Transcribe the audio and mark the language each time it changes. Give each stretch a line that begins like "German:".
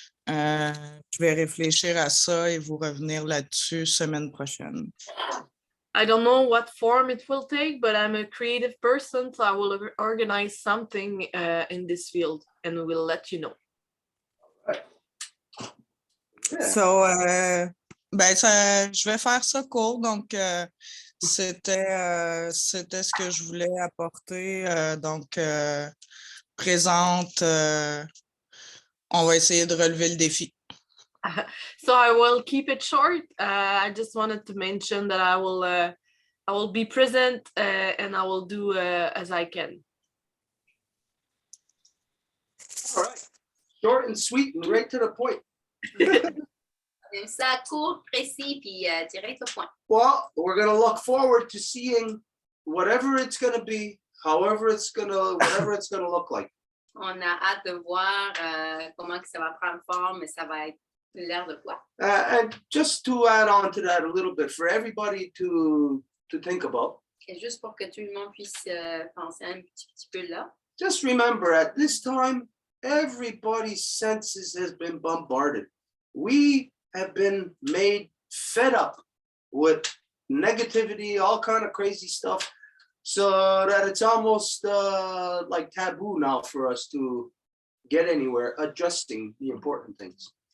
French: Je vais réfléchir à ça et vous revenir là-dessus semaine prochaine.
English: I don't know what form it will take, but I'm a creative person, so I will organize something in this field and we'll let you know.
French: So, je vais faire ça court. Donc, c'était ce que je voulais apporter. Donc, présente, on va essayer de relever le défi.
English: So I will keep it short. I just wanted to mention that I will be present and I will do as I can. All right. Short and sweet and right to the point.
French: Ça court, précis, puis direct au point.
English: Well, we're going to look forward to seeing whatever it's going to be, whatever it's going to look like.
French: On a hâte de voir comment que ça va prendre forme, et ça va être l'air de quoi.
English: And just to add on to that a little bit, for everybody to think about.
French: Et juste pour que tout le monde puisse penser un petit peu là.
English: Just remember, at this time, everybody's senses has been bombarded. We have been made fed up with negativity, all kind of crazy stuff, so that it's almost like taboo now for us to get anywhere, adjusting the important things.